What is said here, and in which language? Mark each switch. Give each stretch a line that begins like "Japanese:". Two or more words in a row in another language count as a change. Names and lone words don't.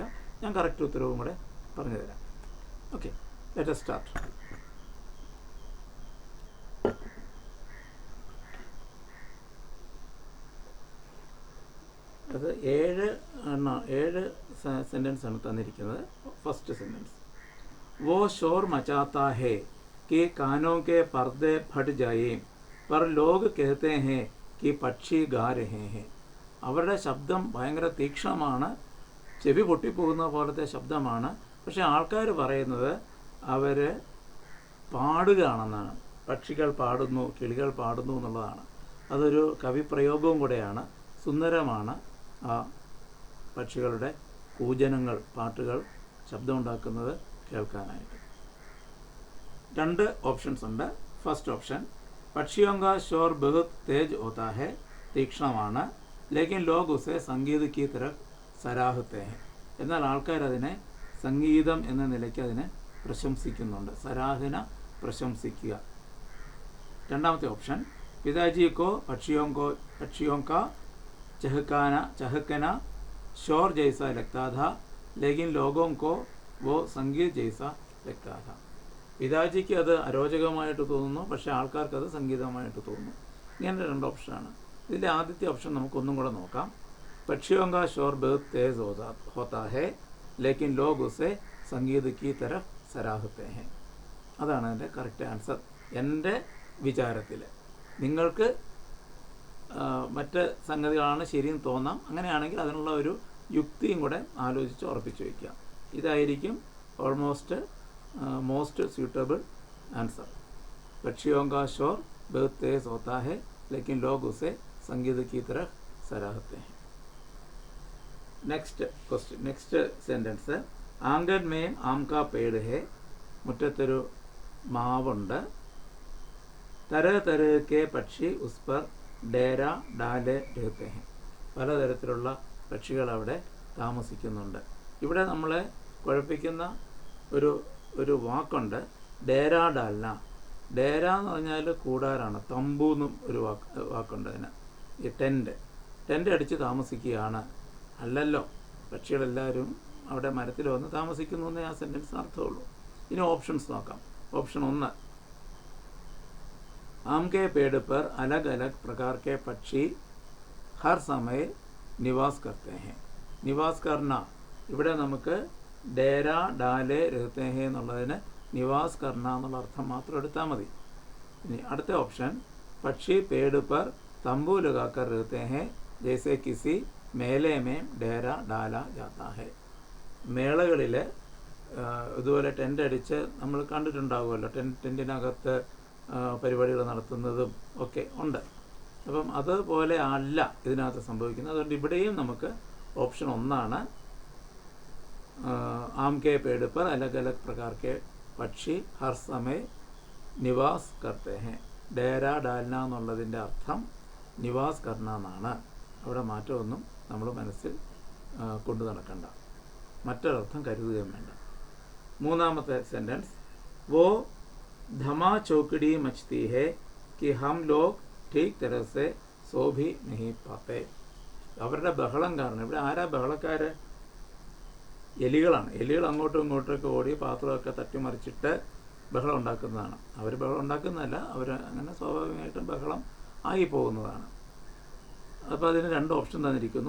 Malayalam: ഞാൻ കറക്റ്റ് ഉത്തരവും കൂടെ പറഞ്ഞു തരാം. ഓക്കെ,
English: let us start.
Malayalam: അത് 7 സെൻറ്റൻസ് ആണ് തന്നിരിക്കുന്നത്.
English: first sentence:
Hindi: वो शोर मचाता है कि कानों के पर्दे फट जाए पर लोग कहते हैं कि പക്ഷി गा रहे हैं.
Malayalam: അവരുടെ ശബ്ദം ഭയങ്കര തീക്ഷ്ണമാണ്, ചെവി പൊട്ടിപ്പോകുന്ന പോലത്തെ ശബ്ദമാണ്. പക്ഷെ ആൾക്കാർ പറയുന്നത് അവർ പാടുകയാണെന്നാണ്. പക്ഷികൾ പാടുന്നു, കിളികൾ പാടുന്നു എന്നുള്ളതാണ്. അതൊരു കവിപ്രയോഗവും കൂടെയാണ്. സുന്ദരമാണ് ആ പക്ഷികളുടെ കൂജനങ്ങൾ, പാട്ടുകൾ, ശബ്ദമുണ്ടാക്കുന്നത് കേൾക്കാനായിട്ട്. 2 ഓപ്ഷൻസ് ഉണ്ട്.
English: first option:
Hindi: पक्षियों का शोर बहुत तेज होता है.
Malayalam: തീക്ഷ്ണമാണ്.
Hindi: लेकिन लोग उसे संगीत की तरफ सराहते हैं.
Malayalam: എന്നാൽ ആൾക്കാർ അതിനെ സംഗീതം എന്ന നിലയ്ക്ക് അതിനെ പ്രശംസിക്കുന്നുണ്ട്. സരാഹന, പ്രശംസിക്കുക. രണ്ടാമത്തെ ഓപ്ഷൻ:
Hindi: पिताजी को पक्षियों का चहकना शोर जैसा लगता था लेकिन लोगों को वो संगीत जैसा लगता था.
Malayalam: പിതാജിക്ക് അത് അരോചകമായിട്ട് തോന്നുന്നു, പക്ഷേ ആൾക്കാർക്ക് അത് സംഗീതമായിട്ട് തോന്നുന്നു. ഇങ്ങനെ 2 ഓപ്ഷനാണ്. ഇതിൻ്റെ ആദ്യത്തെ ഓപ്ഷൻ നമുക്കൊന്നും കൂടെ നോക്കാം.
Hindi: पक्षियों का शोर बहुत तेज होता है लेकिन लोग उसे संगीत की तरफ सराहते हैं.
Malayalam: അതാണ് അതിൻ്റെ
English: correct answer
Malayalam: എൻ്റെ വിചാരത്തിൽ. നിങ്ങൾക്ക് മറ്റ് സംഗതികളാണ് ശരിയെന്ന് തോന്നാം. അങ്ങനെയാണെങ്കിൽ അതിനുള്ള ഒരു യുക്തിയും കൂടെ ആലോചിച്ച് ഉറപ്പിച്ച് വയ്ക്കുക. ഇതായിരിക്കും
English: most suitable answer.
Hindi: पक्षियों का शोर बहुत तेज होता है लेकिन लोग उसे संगीत की तरफ सराहते हैं.
English: next sentence:
Hindi: आंगन में आम का पेड़ है.
Malayalam: മുറ്റത്തൊരു മാവുണ്ട്.
Hindi: तरह तरह के पक्षी उस पर डेरा डाले रहते हैं.
Malayalam: പലതരത്തിലുള്ള പക്ഷികൾ അവിടെ താമസിക്കുന്നുണ്ട്. ഇവിടെ നമ്മളെ കുഴപ്പിക്കുന്ന ഒരു വാക്കുണ്ട്,
Hindi: डेरा डालना.
Malayalam: ഡേര എന്ന് പറഞ്ഞാൽ കൂടാരാണ്. തമ്പു എന്നും ഒരു വാക്കുണ്ട് അതിന്. ഈ ടെൻ്റ് അടിച്ച് താമസിക്കുകയാണ്. അല്ലല്ലോ, പക്ഷികളെല്ലാവരും അവിടെ മരത്തിൽ വന്ന് താമസിക്കുന്നു എന്നേ ആ സെൻറ്റൻസിന് അർത്ഥമുള്ളൂ. ഇനി ഓപ്ഷൻസ് നോക്കാം. ഓപ്ഷൻ 1:
Hindi: आम के पेड़ पर अलग अलग प्रकार के पक्षी हर समय निवास करते हैं. निवास करना,
Malayalam: ഇവിടെ നമുക്ക്
Hindi: डेरा डाले रहते हैं
Malayalam: എന്നുള്ളതിന്
Hindi: निवास करना
Malayalam: എന്നുള്ള അർത്ഥം മാത്രം എടുത്താൽ മതി. ഇനി അടുത്ത ഓപ്ഷൻ:
Hindi: पक्षी पेड़ पर तंबू लगाकर रहते हैं जैसे किसी मेले में डेरा डाला जाता है.
Malayalam: മേളകളിൽ ഇതുപോലെ ടെൻ്റ് അടിച്ച് നമ്മൾ കണ്ടിട്ടുണ്ടാകുമല്ലോ. ടെൻറ്റിനകത്ത് പരിപാടികൾ നടത്തുന്നതും ഒക്കെ ഉണ്ട്. അപ്പം അതുപോലെ അല്ല ഇതിനകത്ത് സംഭവിക്കുന്നത്. അതുകൊണ്ട് ഇവിടെയും നമുക്ക് ഓപ്ഷൻ 1
Hindi: आम के पेड़ पर अलग अलग प्रकार के पक्षी हर समय निवास करते हैं. डेरा डालना
Malayalam: എന്നുള്ളതിൻ്റെ അർത്ഥം
Hindi: निवास करना
Malayalam: എന്നാണ്. അവിടെ മാറ്റമൊന്നും നമ്മൾ മനസ്സിൽ കൊണ്ടു നടക്കണ്ട, മറ്റൊരർത്ഥം കരുതുകയും വേണ്ട. മൂന്നാമത്തെ സെൻറ്റൻസ്,
Hindi: वो धमा चौकड़ी मचती है कि हम लोग ठीक तरह से सो भी नहीं पाते.
Malayalam: അവരുടെ ബഹളം കാരണം, ഇവിടെ ആരാ ബഹളക്കാർ? എലികളാണ്. എലികൾ അങ്ങോട്ടും ഇങ്ങോട്ടൊക്കെ ഓടി പാത്രമൊക്കെ തട്ടിമറിച്ചിട്ട് ബഹളം ഉണ്ടാക്കുന്നതാണ്. അവർ ബഹളം ഉണ്ടാക്കുന്നതല്ല, അവർ അങ്ങനെ സ്വാഭാവികമായിട്ടും ബഹളം ആയി പോകുന്നതാണ്. അപ്പോൾ അതിന് 2 ഓപ്ഷൻ തന്നിരിക്കുന്നു.